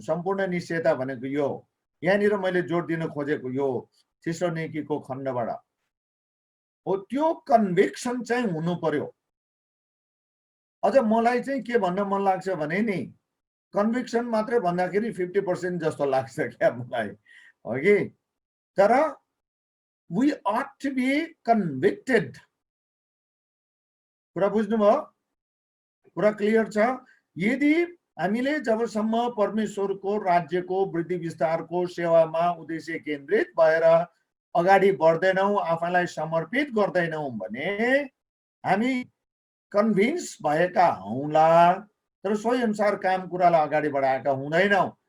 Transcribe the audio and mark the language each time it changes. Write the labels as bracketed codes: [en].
[ne] सम्पूर्ण निश्चयता भनेको यो यहाँनिर मैले जोड दिन खोजेको यो थेसलोनिकेको खण्डबाट हो त्यो कन्भिक्सन चाहिँ हुनु पर्यो। अझ मलाई चाहिँ के भन्न मन लाग्छ भने नि कन्भिक्सन मात्रै भन्दाखेरि 50% जस्तो लाग्छ क्या मलाई, हो कि? तर [en] We ought to be convicted। [ne] कुरा बुझ्नुभयो? कुरा क्लियर छ? यदि हामीले जबसम्म परमेश्वरको राज्यको वृद्धि विस्तारको सेवामा उद्देश्य केन्द्रित भएर अगाडि बढ्दैनौँ, आफैलाई समर्पित गर्दैनौँ भने हामी कन्भिन्स भएका हौँला, तर सोही अनुसार काम कुरालाई अगाडि बढाएका हुँदैनौँ।